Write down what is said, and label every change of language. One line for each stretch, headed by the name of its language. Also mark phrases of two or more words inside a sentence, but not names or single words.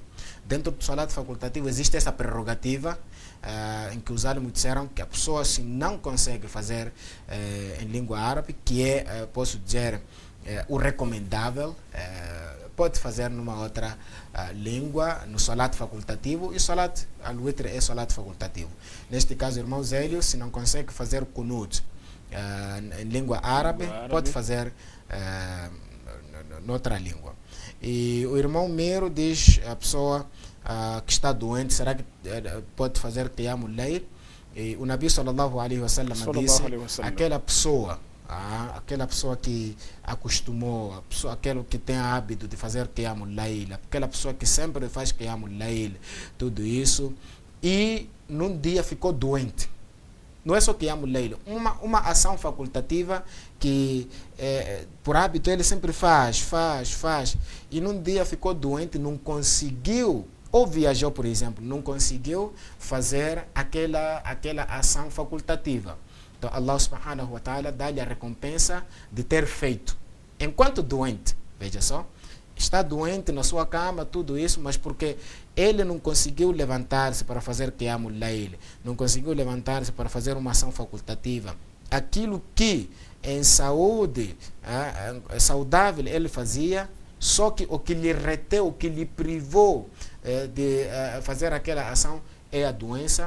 Portuguese: Dentro do salat facultativo existe essa prerrogativa em que os alunos disseram que a pessoa, se não consegue fazer em língua árabe, que é, posso dizer, o recomendável, pode fazer numa outra língua, no salat facultativo, e o
Arabic: صلاة الوتر
Portuguese: é salat facultativo. Neste caso, irmão Zélio, se não consegue fazer kunut em língua árabe, pode fazer noutra língua. E o irmão Mero diz: a pessoa que está doente, será que pode fazer
Arabic: قيام الليل?
Portuguese: E o Nabi
Arabic: صلى الله عليه وسلم
Portuguese: disse: aquela pessoa que acostumou, aquele que tem hábito de fazer
Arabic: قيام الليل,
Portuguese: aquela pessoa que sempre faz
Arabic: قيام الليل,
Portuguese: tudo isso, e num dia ficou doente. Não é só
Arabic: قيام الليل,
Portuguese: uma ação facultativa que por hábito ele sempre faz, e num dia ficou doente, não conseguiu ou viajou, por exemplo, não conseguiu fazer aquela ação facultativa. Então
Arabic: الله سبحانه وتعالى
Portuguese: dá-lhe a recompensa de ter feito. Enquanto doente, veja só, está doente na sua cama, tudo isso, mas porque ele não conseguiu levantar-se para fazer
Arabic: قيام الليل,
Portuguese: não conseguiu levantar-se para fazer uma ação facultativa. Aquilo que em saúde saudável ele fazia, só que o que lhe reteu, o que lhe privou de fazer aquela ação é a doença.